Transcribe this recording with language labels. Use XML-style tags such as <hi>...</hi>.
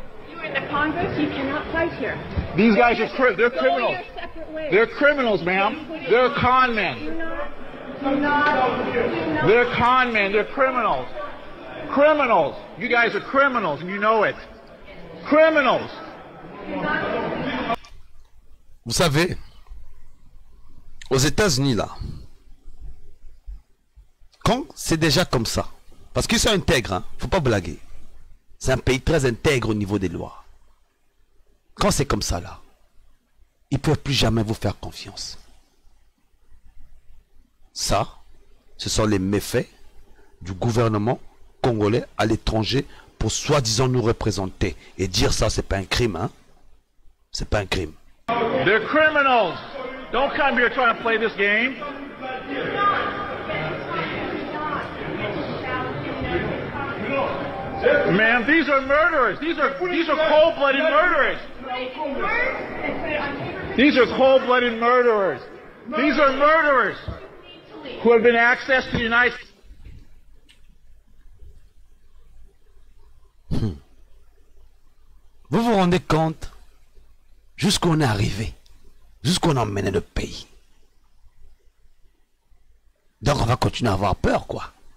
<en>You're in the Congress. You cannot fight here. These guys are they're criminals. They're criminals, ma'am. They're con men. They're con men. They're criminals. Criminals. You guys are criminals, and you know it. Criminals.</en> <fr>Vous savez, aux États-Unis, là, quand c'est déjà comme ça, parce qu'ils sont intègres, hein, faut pas blaguer. C'est un pays très intègre au niveau des lois. Quand c'est comme ça, là, ils ne peuvent plus jamais vous faire confiance. Ça, ce sont les méfaits du gouvernement congolais à l'étranger pour soi-disant nous représenter. Et dire ça, c'est pas un crime, hein. C'est pas un crime.</fr> <en>They're criminals. Don't come here trying to play this game. Man, these are murderers. These are cold-blooded murderers. These are cold-blooded murderers. These are murderers who have been accessed to the United States.</en> <fr>Vous vous rendez compte jusqu'où on est arrivé, jusqu'où on a emmené le pays. Donc on va continuer à avoir peur, quoi.</fr>